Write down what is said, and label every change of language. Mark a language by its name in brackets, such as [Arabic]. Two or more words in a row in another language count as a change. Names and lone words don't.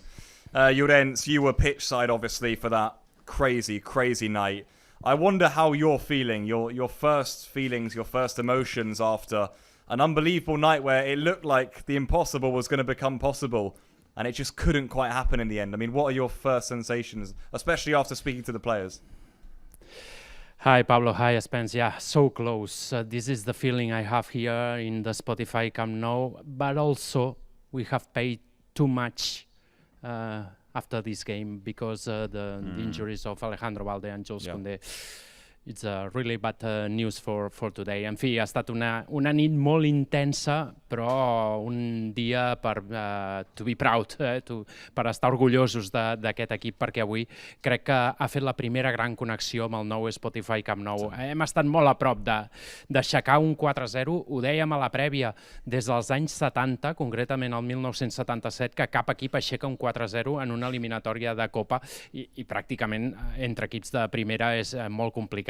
[English] Llorens, you were pitch side, obviously, for that crazy, crazy night. I wonder how you're feeling, your first feelings, your first emotions after an unbelievable night where it looked like the impossible was going to become possible, and it just couldn't quite happen in the end. I mean, what are your first sensations, especially after speaking to the players? Hi, Pablo. Hi, Spence. Yeah, so close. This is the feeling I have here in the Spotify Camp Nou, but also we have paid too much after this game because the injuries of Alejandro Balde and Jules Koundé. It's really bad news for today. [Catalan] En fi, ha estat una nit molt intensa, però un dia per [English] to be proud, [Catalan] per estar orgullosos d'aquest equip, perquè avui crec que ha fet la primera gran connexió amb el nou Spotify Camp Nou. Hem estat molt a prop d'aixecar un 4-0, ho dèiem a la prèvia, des dels anys 70, concretament el 1977, que cap equip aixeca un 4-0 en una eliminatòria de Copa i pràcticament entre equips de primera és molt complicat.